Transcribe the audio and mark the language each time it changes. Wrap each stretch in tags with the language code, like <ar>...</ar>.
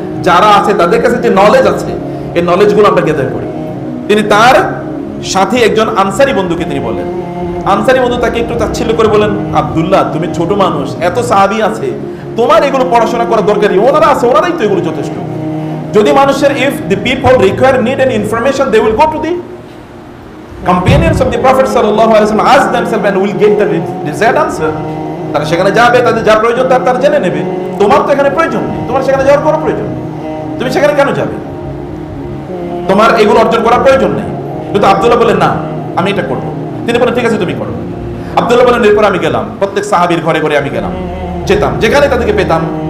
<bn>যারা আছে তাদের কাছে যে নলেজ আছে, এই নলেজগুলো আমরা গ্যাদার করি। তিনি তার সাথে একজন আনসারী বন্ধুকে তিনি বললেন, আনসারী বন্ধু তাকে একটু তাচ্ছিল্য করে বলেন, আব্দুল্লাহ, তুমি ছোট মানুষ, এত সাহাবী আছে, তোমার এগুলো পড়াশোনা করার দরকারই, ওনারা আছে, ওনারাই তো এগুলো যথেষ্ট। যদি মানুষের,</bn> <en>if the people require need and information, they will go to the companions of the Prophet sallallahu alaihi wasallam, ask themselves and will get the desired answer.</en> <bn>তারা সেখানে যাবে, তাদের যা প্রয়োজন তারা জেনে নেবে। তোমার তো এখানে প্রয়োজন নেই, তোমার সেখানে যাওয়ার কোনো প্রয়োজন নেই, তুমি সেখানে কেন যাবে? তোমার এগুলো অর্জন করার প্রয়োজন নেই। কিন্তু আব্দুল্লাহ বলেন, না, আমি এটা করবো। তিনি বলেন, ঠিক আছে, তুমি করো। আব্দুল্লাহ বলেন, এরপর আমি গেলাম, প্রত্যেক সাহাবীর ঘরে ঘরে আমি গেলাম, যেতাম, যেখানে তাদেরকে পেতাম।</bn>